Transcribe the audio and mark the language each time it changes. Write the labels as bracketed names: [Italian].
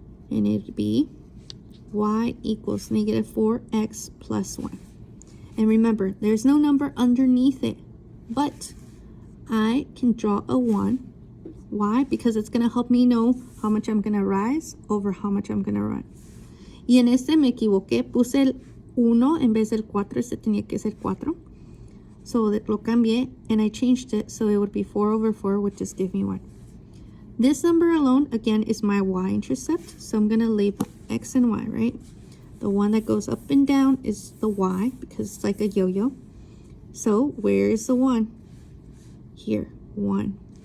[English] And it'd be y equals negative 4x plus 1. And remember, there's no number underneath it, but I can draw a 1. Why? Because it's going to help me know how much I'm going to rise over how much I'm going to run. [Spanish] Y en este me equivoqué, puse el 1 en vez del 4, este tenía que ser 4. [English] So [Spanish] lo cambié [English] and I changed it so it would be 4 over 4 would just give me 1. This number alone, again, is my y-intercept. So I'm going to label x and y, right? The one that goes up and down is the y because it's like a yo-yo. So where is the 1? Here, 1.